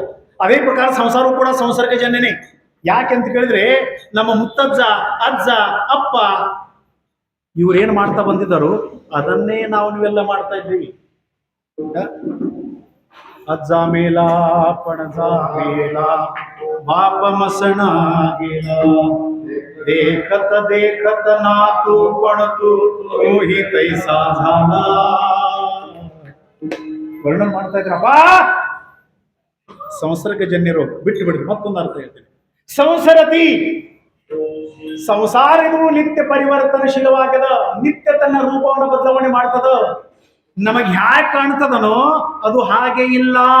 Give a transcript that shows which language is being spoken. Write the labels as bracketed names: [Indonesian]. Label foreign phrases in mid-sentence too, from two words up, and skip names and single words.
[Kannada] ಅದೇ ಪ್ರಕಾರ ಸಂಸಾರವು ಕೂಡ ಸಂಸರ್ಗಜನ್ಯನೇ. ಯಾಕೆ ಅಂತ ಕೇಳಿದ್ರೆ, ನಮ್ಮ ಮುತ್ತಜ್ಜ, ಅಜ್ಜ, ಅಪ್ಪ ಇವ್ರೇನ್ ಮಾಡ್ತಾ ಬಂದಿದ್ದಾರೋ ಅದನ್ನೇ ನಾವು ನೀವೆಲ್ಲ ಮಾಡ್ತಾ ಇದ್ದೀವಿ. [Marathi] आजा मेला पणजा मेला बाप मसणा गेला, देखत देखत नातू पणतू तोही तैसा झाला. [Kannada] ವರ್ಣನೆ ಮಾಡ್ತಾ ಇದ್ರಪ್ಪ. ಸಂಸರ್ಗಜನ್ಯ ರೋಗ ಬಿಟ್ಟು ಬಿಡ್ರಿ, ಮತ್ತೊಂದು ಅರ್ಥ ಹೇಳ್ತೀನಿ. ಸಂಸರತಿ, ಸಂಸಾರ ಇದು ನಿತ್ಯ ಪರಿವರ್ತನಶೀಲವಾಗದ, ನಿತ್ಯ ತನ್ನ ರೂಪವನ್ನು ಬದಲಾವಣೆ ಮಾಡ್ತದ. ನಮಗೆ ಹ್ಯಾಕ್ ಕಾಣ್ತದನೋ ಅದು ಹಾಗೆ ಇಲ್ಲ.